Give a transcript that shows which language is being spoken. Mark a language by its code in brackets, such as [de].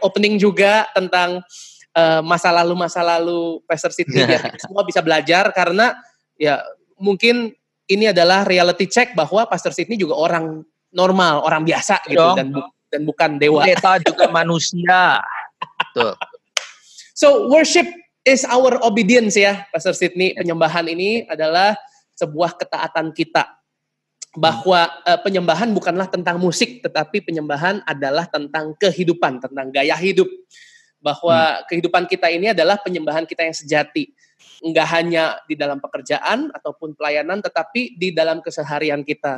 [id] Opening juga tentang masa lalu Pastor Sydney biar kita semua bisa belajar, karena ya mungkin ini adalah reality check bahwa Pastor Sydney juga orang normal, orang biasa gitu dan bukan dewa. Kita juga manusia. Tuh. [en] So worship is our obedience ya, Pastor Sydney. [id] Penyembahan ini adalah sebuah ketaatan kita. Bahwa penyembahan bukanlah tentang musik, tetapi penyembahan adalah tentang kehidupan, tentang gaya hidup. Bahwa kehidupan kita ini adalah penyembahan kita yang sejati. Enggak hanya di dalam pekerjaan ataupun pelayanan, tetapi di dalam keseharian kita.